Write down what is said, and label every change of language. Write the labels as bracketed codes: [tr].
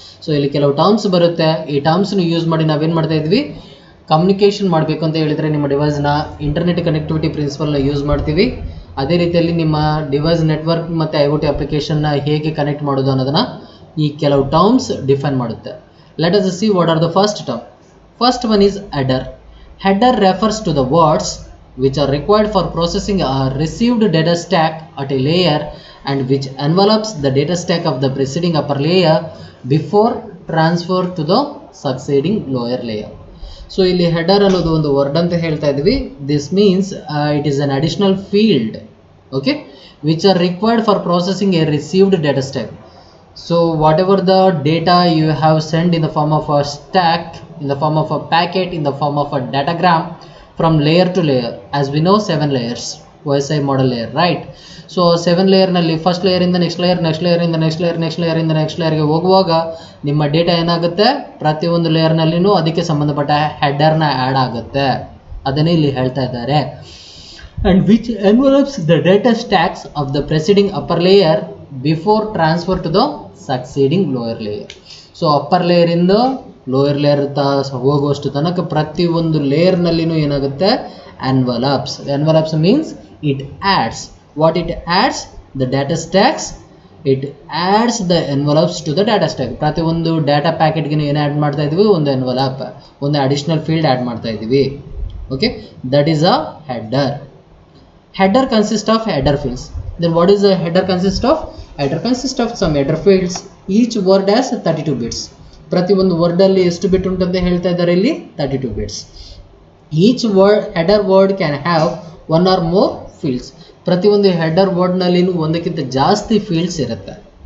[kn] So ಇಲ್ಲಿ ಕೆಲವು terms ಬರುತ್ತೆ. ಈ ಟರ್ಮ್ಸ್ನ ಯೂಸ್ ಮಾಡಿ ನಾವೇನು ಮಾಡ್ತಾ ಇದ್ವಿ, ಕಮ್ಯುನಿಕೇಷನ್ ಮಾಡಬೇಕು ಅಂತ ಹೇಳಿದರೆ ನಿಮ್ಮ ಡಿವೈಸ್ನ ಇಂಟರ್ನೆಟ್ ಕನೆಕ್ಟಿವಿಟಿ ಪ್ರಿನ್ಸಿಪಲ್ನ ಯೂಸ್ ಮಾಡ್ತೀವಿ. ಅದೇ ರೀತಿಯಲ್ಲಿ ನಿಮ್ಮ ಡಿವೈಸ್ ನೆಟ್ವರ್ಕ್ ಮತ್ತು IoT ಅಪ್ಲಿಕೇಶನ್ನ ಹೇಗೆ ಕನೆಕ್ಟ್ ಮಾಡೋದು ಅನ್ನೋದನ್ನು ಈ ಕೆಲವು ಟರ್ಮ್ಸ್ ಡಿಫೈನ್ ಮಾಡುತ್ತೆ. [en] Let us see what are the first term. First one is header. Header refers to the words which are required for processing a received data stack at a layer and which envelopes the data stack of the preceding upper layer before transfer to the succeeding lower layer. [kn] So ಇಲ್ಲಿ header ಅನ್ನೋದು ಒಂದು word ಅಂತ ಹೇಳ್ತಾ ಇದ್ವಿ. [en] This means it is an additional field, okay, which are required for processing a received data stack. So whatever the data you have sent in the form of a stack, in the form of a packet, in the form of a datagram from layer to layer, as we know 7 layers OSI model layer, right? [kn] So 7 layer ನಲ್ಲಿ first layer ಇಂದ next layer, next layer ಇಂದ next layer, next layer ಇಂದ next layer ಗೆ ಹೋಗುವಾಗ ನಿಮ್ಮ data ಏನಾಗುತ್ತೆ, ಪ್ರತಿಯೊಂದು layer ನಲ್ಲಿನೂ ಅದಕ್ಕೆ ಸಂಬಂಧಪಟ್ಟ ಹೆಡರ್ ನ ಆಡ್ ಆಗುತ್ತೆ. [en] ಅದನ್ನೇ ಇಲ್ಲಿ ಹೇಳ್ತಾ ಇದ್ದಾರೆ. And which envelopes the data stacks of the preceding upper layer before transfer to the succeeding lower layer. [kn] So upper layer ಇಂದ ಲೋಯರ್ ಲೇಯರ್ ಹೋಗುವಷ್ಟು ತನಕ ಪ್ರತಿಯೊಂದು ಲೇಯರ್ ನಲ್ಲಿನೂ ಏನಾಗುತ್ತೆ, ಎನ್ವಲಪ್ಸ್. [en] Envelops means it adds. What it adds? The data stacks. [kn] It ads the ಎನ್ವಲಪ್ಸ್ to the data stack. ಪ್ರತಿಯೊಂದು data ಪ್ಯಾಕೆಟ್ಗೆ ಏನು add ಮಾಡ್ತಾ ಇದ್ವಿ, ಒಂದು envelope, ಒಂದು ಅಡಿಷನಲ್ ಫೀಲ್ಡ್ ಆ್ಯಡ್ ಮಾಡ್ತಾ ಇದ್ದೀವಿ. [en] Okay, that is a header. Header consists of header fields. Then what is a header consist of? Header consists of some header fields. Each word has 32 bits. [kn] ಪ್ರತಿ ಒಂದು word ಅಲ್ಲಿ ಎಷ್ಟು ಬಿಟ್ ಉಂಟಂತ ಹೇಳ್ತಾ ಇದ್ದಾರೆ ಇಲ್ಲಿ, 32 bits. [en] Each word header word can have one or more fields. [kn] ಪ್ರತಿ ಒಂದು ಹೆಡರ್ ವರ್ಡ್ ನಲ್ಲಿ ಒಂದಕ್ಕಿಂತ ಜಾಸ್ತಿ ಫೀಲ್ಡ್ಸ್ ಇರುತ್ತೆ.